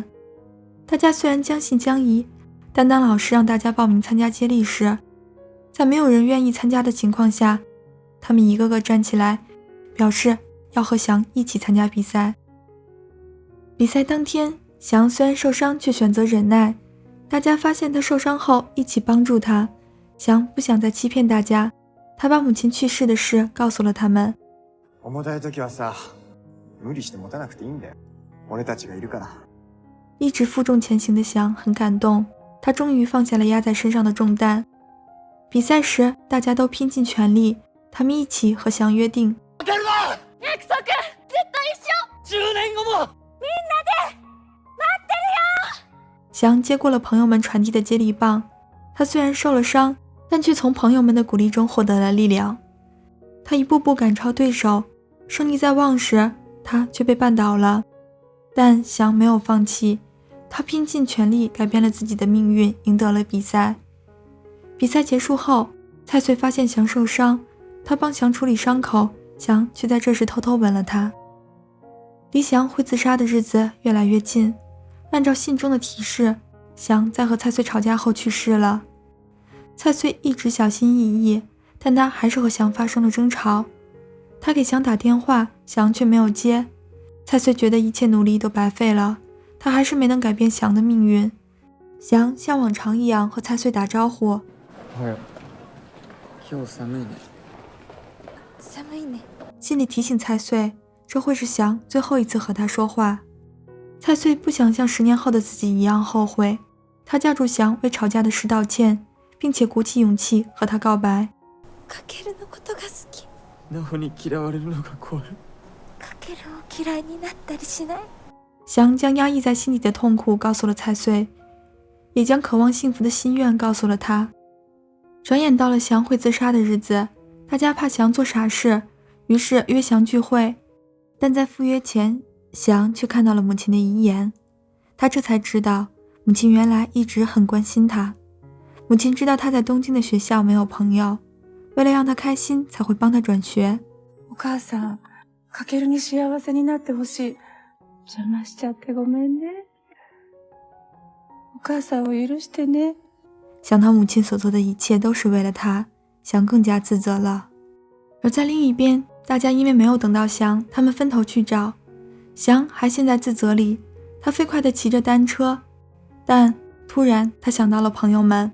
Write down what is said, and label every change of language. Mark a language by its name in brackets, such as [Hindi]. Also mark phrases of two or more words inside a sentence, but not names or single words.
[Chinese] 大家虽然将信将疑，但当老师让大家报名参加接力时，在没有人愿意参加的情况下，他们一个个站起来，表示要和翔一起参加比赛。比赛当天，翔虽然受伤，却选择忍耐。大家发现他受伤后，一起帮助他。翔不想再欺骗大家，他把母亲去世的事告訴了他们。 [Japanese] 重たい時はさ、無理して持たなくていいんだよ。俺たちがいるから。 [Chinese] 一直负重前行的翔很感動，他終於放下了壓在身上的重擔。比賽時，大家都拼盡全力，他們一起和翔約定。 [Japanese] 約束！ずっと一緒！10年後も！みんなで待ってるよ！ [Chinese] 翔接過了朋友們傳遞的接力棒，他雖然受了傷，但卻從朋友們的鼓勵中獲得了力量。他一步步趕超對手，勝利在望時，他卻被絆倒了。但翔沒有放棄，他拼盡全力改變了自己的命運，贏得了比賽。比賽結束後，蔡穗發現翔受傷，他幫翔處理傷口，翔卻在這時偷偷吻了他。離翔會自殺的日子越來越近，按照信中的提示，翔在和蔡穗吵架後去世了。蔡穗一直小心翼翼，但他還是和翔發生了爭吵。他給翔打電話，翔卻沒有接。蔡穗覺得一切努力都白費了，他還是沒能改變翔的命運。翔像往常一樣和蔡穗打招呼。 [Japanese] おはよう。今日寒いね。寒いね。 [Chinese] 心裡提醒蔡穗，這會是翔最後一次和他說話。蔡穗不想像10年後的自己一樣後悔，他叫住翔為吵架的事道歉，並且鼓起勇氣和他告白。 [Japanese] かけるのことが好き。なおに嫌われるのが怖い。かけるを嫌いになったりしない。 [Chinese] 翔將壓抑在心底的痛苦告訴了蔡穗，也將渴望幸福的心願告訴了他。轉眼到了翔會自殺的日子，大家怕翔做傻事，於是約翔聚會。但在赴約前，翔卻看到了母親的遺言。他這才知道，母親原來一直很關心他。母親知道他在東京的學校沒有朋友，為了讓他開心，才會幫他轉學。 [Japanese] お母さん、かけるに幸せになってほしい。邪魔しちゃってごめんね。お母さんを許してね。 [Chinese] 想他母親所做的一切都是為了他，翔更加自責了。而在另一邊，大家因為沒有等到翔，他們分頭去找。翔還陷在自責裡，他飛快地騎着單車，但突然他想到了朋友們。